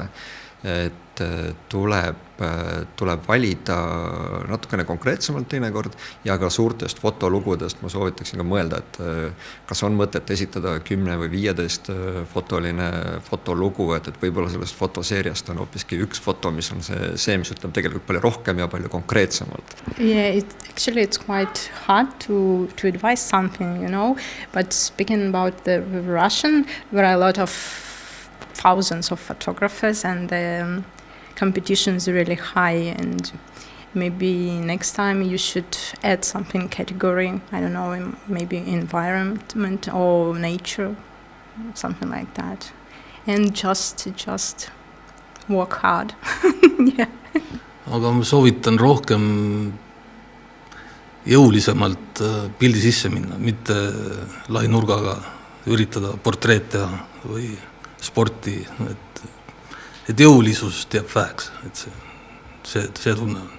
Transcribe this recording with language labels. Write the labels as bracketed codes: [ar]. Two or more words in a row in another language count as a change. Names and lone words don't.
[et] Et tuleb valida natukene konkreetsemalt teinekord ja ka suurtest fotolugudest ma soovitaksin ka mõelda, et kas on mõtet esitada 10 või 15 fotoline fotolugu, et võib-olla sellest fotoseeriast on hoopiski üks foto, mis on see, mis ütleb tegelikult palju rohkem ja palju konkreetsemalt. [en] Yeah, actually it's quite hard to advise something, but speaking about the Russian, there are a lot of thousands of photographers and the competition is really high, and maybe next time you should add something category, I don't know, maybe environment or nature, something like that, and just work hard. Yeah. [et] Aga ma soovitan rohkem jõulisemalt pildi sisse minna, mitte lainurgaga üritada portreet teha või sporti, et jõulisust jääb väheks, et see tunne on.